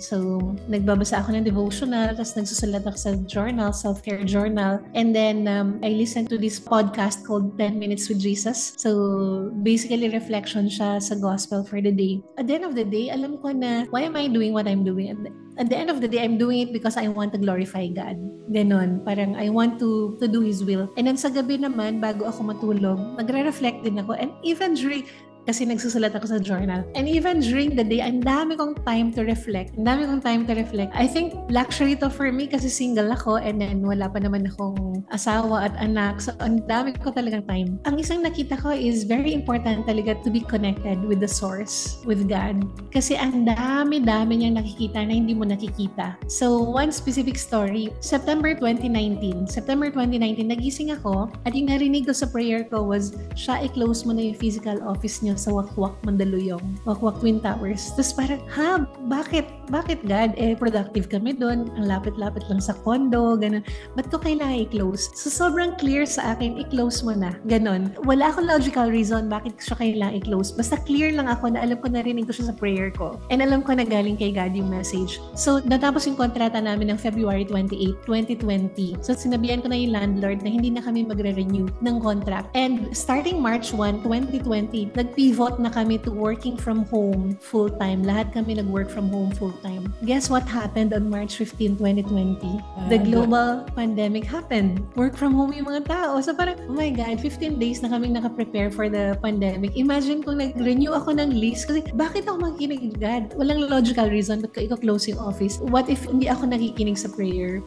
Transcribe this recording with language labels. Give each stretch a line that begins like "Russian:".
Filipino: So, nagbabasa ako ng devotional, tapos nagsusulat ako sa journal, self-care journal.
English: And then, I listen to this podcast called 10 Minutes with Jesus. So, basically, reflection siya sa gospel for the day. At the end of the day,
Filipino: alam ko na,
English: why am I doing what I'm doing? At the end of the day, I'm doing it because I want to glorify God. Ganon.
Filipino: Parang
English: I want to do His will. And then
Filipino: sa gabi naman, bago ako matulog, nagre-reflect din ako.
English: And even during, kasi nagsusulat ako sa journal. And even during the day,
Filipino: ang dami kong
English: time to reflect. I think luxury to for me
Filipino: kasi single ako and then wala pa naman akong asawa at anak. So, ang dami ko talagang time.
English: Ang isang nakita ko is very important talaga to be connected with the source, with God.
Filipino: Kasi ang dami-dami niyang nakikita na hindi mo nakikita. So, one specific story, September 2019, nagising ako at yung narinig ko sa prayer ko was, siya, i-close mo na yung physical office niyo sa Wakwak Mandaluyong, Wakwak Twin Towers. Tapos parang, bakit God? Productive kami doon. Ang lapit-lapit lang sa condo, ganun. Ba't ko kailangan i-close? So, sobrang clear sa akin, i-close mo na. Ganon. Wala akong logical reason bakit siya kailangan i-close. Basta clear lang ako na alam ko narinig ko siya sa prayer ko. And alam ko na galing kay God yung message. So, natapos yung kontrata namin ng February 28, 2020. So, sinabihan ko na yung landlord na hindi na kami magre-renew ng contract.
English: And starting March 1, 2020, nag-pivot na kami to working from home full-time.
Filipino: Lahat kami
English: nag-work from home full-time. Guess what happened on March 15, 2020? The global pandemic happened.
Filipino: Work from home yung mga tao. So parang,
English: oh my God,
Filipino: 15 days na kami naka-prepare for the pandemic. Imagine kung nag-renew ako ng lease. Kasi bakit ako makikinig, God? Walang logical reason ba't ko i-close yung office.
English: What if
Filipino: hindi ako nakikinig sa prayer?